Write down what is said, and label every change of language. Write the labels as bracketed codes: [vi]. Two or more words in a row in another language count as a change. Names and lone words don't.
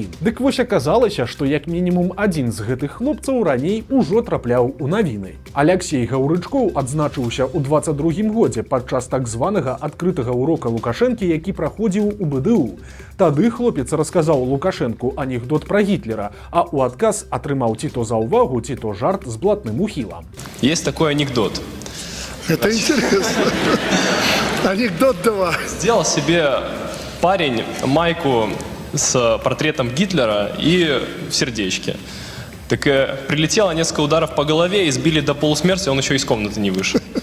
[be] Дык вось аказалася, што як мінімум адзін з гэтых хлопцаў раней ужо трапляў у навіны. Аляксей Гаўрычкоў адзначыўся ў 22-м годзе падчас так званага адкрытага ўрока Лукашэнкі, які праходзіў у БДУ. Тады хлопец расказаў Лукашэнку анекдот пра Гітлера, а ў адказ атрымаў ці то за ўвагу, ці то жарт з блатным ухілам. [ru] Есть такой анекдот. Это интересно. Анекдот давай. Сделал себе парень майку с портретом Гитлера и в сердечке. Так прилетело несколько ударов по голове, избили до полусмерти, он еще из комнаты не вышел.